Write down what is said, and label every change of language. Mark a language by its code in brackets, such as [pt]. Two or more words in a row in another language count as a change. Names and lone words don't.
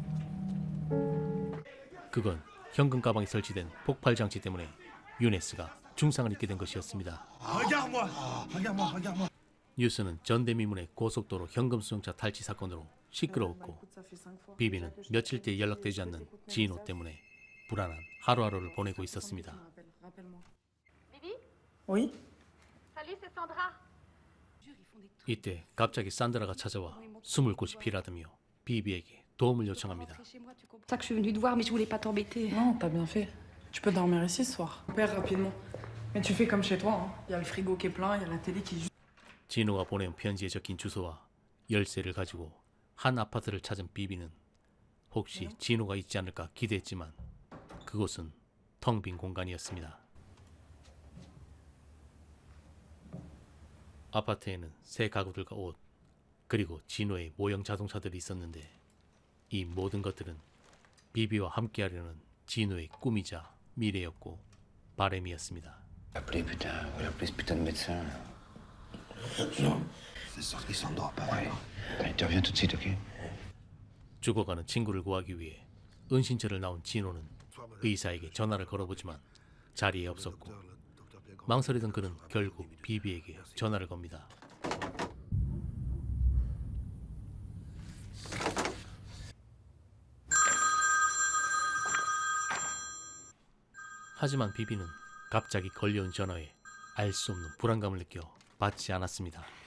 [ko] 그건 현금 가방에 설치된 폭발 장치 때문에 유네스가 중상을 입게 된 것이었습니다. 뉴스는 전대미문의 고속도로 현금 수송차 탈취 사건으로 시끄러웠고 비비는 며칠째 연락되지 않는 진호 때문에 불안한 하루하루를 보내고 있었습니다. [fr] Oui? Salut, c'est Sandra. [ko] 이때 갑자기 산드라가 찾아와 숨을 곳이 필요하다며 비비에게 도움을 요청합니다. [fr] C'est pour ça que je suis venue te voir, mais je voulais pas t'embêter. Non, t'as bien fait. Tu peux dormir ici ce soir. Père, rapidement. Mais tu fais comme chez toi, hein. Y a le frigo qui est plein, y a la télé qui... [ko] 진호가 보낸 편지에 적힌 주소와 열쇠를 가지고 한 아파트를 찾은 비비는 혹시 진호가 있지 않을까 기대했지만 그곳은 텅 빈 공간이었습니다. 아파트에는 새 가구들과 옷, 그리고 진호의 모형 자동차들이 있었는데 이 모든 것들은 비비와 함께하려는 진호의 꿈이자 미래였고 바람이었습니다. [fr] Appelez putain, appelez ce putain de médecin. Non. C'est sûr qu'il s'endort pas. Allez, tu reviens tout de suite, ok? [ko] 죽어가는 친구를 구하기 위해 은신처를 나온 진호는 의사에게 전화를 걸어보지만 자리에 없었고 망설이던 그는 결국 비비에게 전화를 겁니다. 하지만 비비는 갑자기 걸려온 전화에 알 수 없는 불안감을 느껴 받지 않았습니다.